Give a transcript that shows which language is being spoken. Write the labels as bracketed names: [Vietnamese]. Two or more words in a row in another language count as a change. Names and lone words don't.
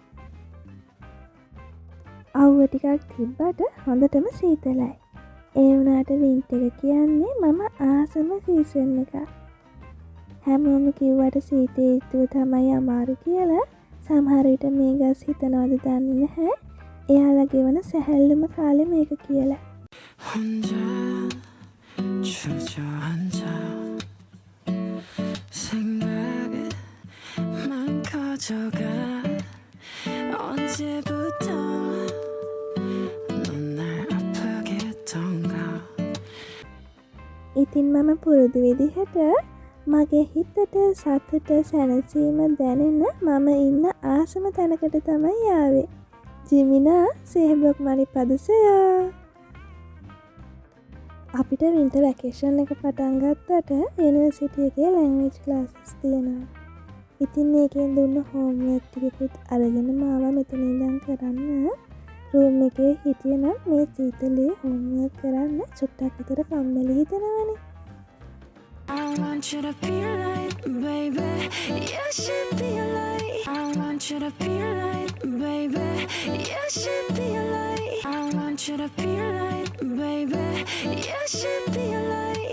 [Sinhala] අවුව ටිකක් තිබ්බට හොඳටම සීතලයි. ඒ වුණාට වින්ටර් එක කියන්නේ මම ආසම සීසන් එක. හැමෝම කිව්වට සීතේ ඍතුව තමයි අමාරු කියලා. සමහර විට මේ ගස් හිතනවද දන්නේ නැහැ. එයාලා ගෙවන සැහැල්ලුම කාලේ මේක කියලා. [Korean] 혼자 주저앉아 생각만 커져가 언제부터 넌 날 아프게 했던가 [Sinhala] ඉතින් මම පුරුදු විදිහට මගේ හිතට සතුට සැනසීම දැනෙන මම ඉන්න ආසම තැනකට තමයි යාවේ. ජිමිනා සේබක් මනි පදසයා. අපිට [English] winter vacation [Sinhala] එක පටන් ගත්තට යුනිවර්සිටි එකේ [English] language classes [Sinhala] තියෙනවා. ඉතින් මේකෙන් දුන්න හෝම්වර්ක් ටිකකුත් අරගෙන මාව මෙතන ඉඳන් කරන්න රූම් එකේ හිටියනම් මේ සීතලේ හෝම්වර්ක් කරන්න චුට්ටක් විතර කම්මැලි හිතෙනවනේ. [English] I want you to be a light, baby. You should be a light. I want you to be a light, baby. You should be a light. I want you to be a light, baby. You should be a light.